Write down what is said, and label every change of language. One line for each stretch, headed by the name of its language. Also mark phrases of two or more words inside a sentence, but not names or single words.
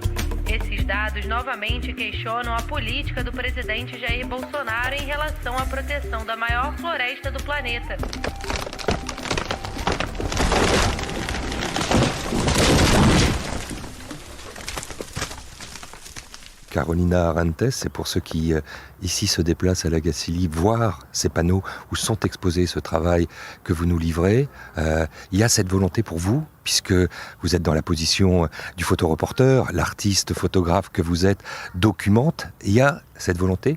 Portuguese: Esses dados novamente questionam a política do presidente Jair Bolsonaro em relação à proteção da maior floresta do planeta. Carolina Arantes,
French: c'est pour ceux qui ici se déplacent à la Gacilly, voir ces panneaux où sont exposés ce travail que vous nous livrez. Il y a cette volonté pour vous, puisque vous êtes dans la position du photoreporter, l'artiste photographe que vous êtes documente. Il y a cette volonté.